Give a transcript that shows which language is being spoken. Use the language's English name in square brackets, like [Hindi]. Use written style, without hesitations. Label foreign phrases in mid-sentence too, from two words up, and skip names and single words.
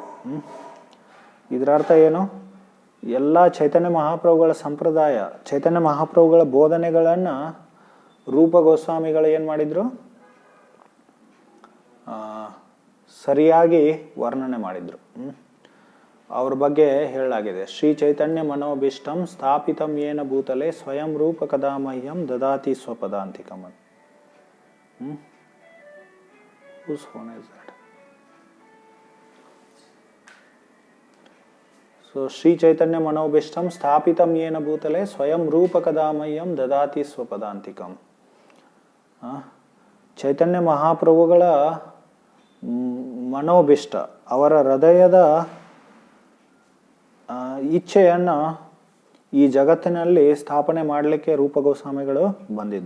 [Kannada] ಇದರ ಅರ್ಥ ಏನು, ಎಲ್ಲ ಚೈತನ್ಯ ಮಹಾಪ್ರಭುಗಳ ಸಂಪ್ರದಾಯ, ಚೈತನ್ಯ ಮಹಾಪ್ರಭುಗಳ ಬೋಧನೆಗಳನ್ನು ರೂಪ ಗೋಸ್ವಾಮಿಗಳು ಏನು ಮಾಡಿದರು, ಸರಿಯಾಗಿ ವರ್ಣನೆ ಮಾಡಿದರು. ಅವ್ರ ಬಗ್ಗೆ ಹೇಳಲಾಗಿದೆ. [Sanskrit] ಶ್ರೀ ಚೈತನ್ಯ ಮನೋಭೀಷ್ಟಂ ಸ್ಥಾಪಿತಂ ಯೇನ ಭೂತಲೆ ಸ್ವಯಂ ರೂಪ ಕದಾ ಮಹ್ಯಂ ದದಾತಿ ಸ್ವಪದಾಂತಿಕಂ. [English] Whose phone is that? [Sanskrit] So ಶ್ರೀ ಚೈತನ್ಯ ಮನೋಭೀಷ್ಟಂ ಸ್ಥಾಪಿತಂ ಯೇನ ಭೂತಲೆ ಸ್ವಯಂ ರೂಪ ಕದಾ ಮಹ್ಯಂ ದದಾತಿ ಸ್ವಪದಾಂತಿಕಂ. [Kannada] ಚೈತನ್ಯ ಮಹಾಪ್ರಭುಗಳ ಮನೋಭೀಷ್ಟ, ಅವರ ಹೃದಯದ ಇಚ್ಛೆಯನ್ನು ಈ ಜಗತ್ತಿನಲ್ಲಿ ಸ್ಥಾಪನೆ ಮಾಡಲಿಕ್ಕೆ ರೂಪ ಗೋಸ್ವಾಮಿಗಳು ಬಂದಿದ್ದು.